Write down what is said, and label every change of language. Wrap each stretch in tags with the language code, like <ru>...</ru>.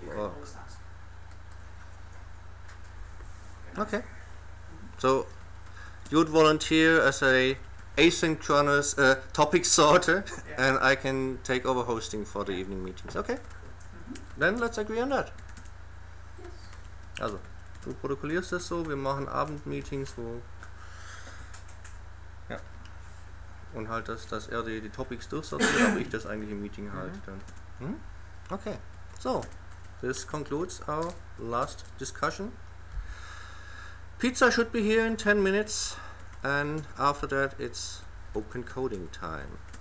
<en>You can always ask. Okay. So you'd volunteer as a asynchronous topic sorter, and I can take over hosting for the evening meetings. Okay. Then let's agree on that. Yes.</en> <de>Also, du protokollierst das so, wir machen Abendmeetings, wo... Ja. Und halt, dass er die Topics durchsortiert, aber ich das eigentlich im Meeting halte dann. Okay.</de> <en>So, this concludes our last discussion. Pizza should be here in 10 minutes, and after that it's open coding time.</en>